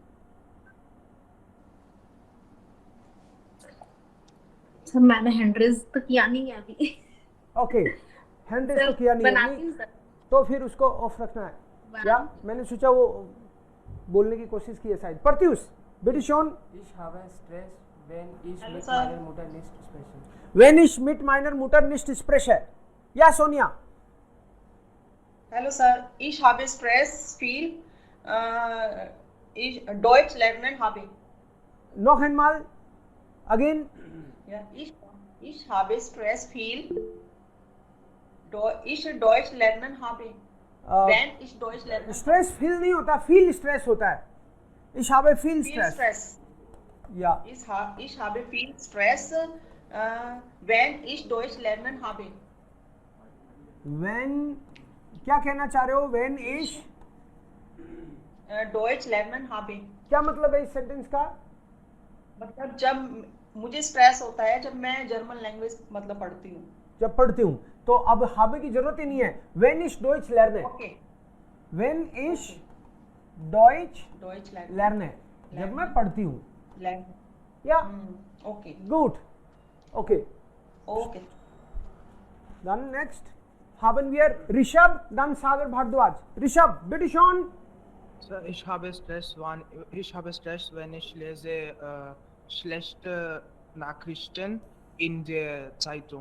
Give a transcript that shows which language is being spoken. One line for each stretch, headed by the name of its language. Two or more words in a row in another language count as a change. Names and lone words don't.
Hindi: सर मैंने
English: hand raise
Hindi: तो किया नहीं है अभी. ओके,
English: hand raise
Hindi: तो किया नहीं बनाती है हूँ सर. तो फिर उसको ऑफ रखना है. या मैंने सोचा वो बोलने की कोशिश की है शायद.
German: प्रत्युष, bitte schön. Ich habe Stress, wenn ich Hallo, mit Sir. meiner Mutter nicht spreche. Wenn ich mit meiner Mutter nicht spreche. Ja, Sonja. Hallo Sir, ich habe Stress viel. Ich Deutsch lernen habe. Noch einmal. Again. Ja, ich habe Stress viel. Ich Deutsch lernen habe. Wenn ich Deutsch lernen
English: stress feel
Hindi: नहीं होता,
English: feel stress
Hindi: होता है.
German: Ich habe viel viel Stress. Stress. Ja. Ich habe viel Stress, wenn ich Deutsch lernen habe. When,
Hindi: क्या कहना चाह रहे हो?
German: When ich, Deutsch lernen habe.
Hindi: क्या मतलब है इस सेंटेंस का? मतलब जब मुझे स्ट्रेस होता है जब मैं
English: German language
Hindi: मतलब पढ़ती हूँ. जब पढ़ती हूँ तो अब habe की जरूरत ही नहीं है.
German: When ich Deutsch lerne.
Hindi: ओके.
German: When ich Deutsch Deutsch lernen. lerne.
Hindi: जब मैं पढ़ती हूँ.
German: Lernen.
Hindi: या Okay. गुड. ओके. Okay.
German: Dann next haben wir Rishabh, dann Sagar Bhardwaj. Rishabh, bitte schon. Sir, ich habe Stress, wenn ich lese schlechte Nachrichten in der Zeitung.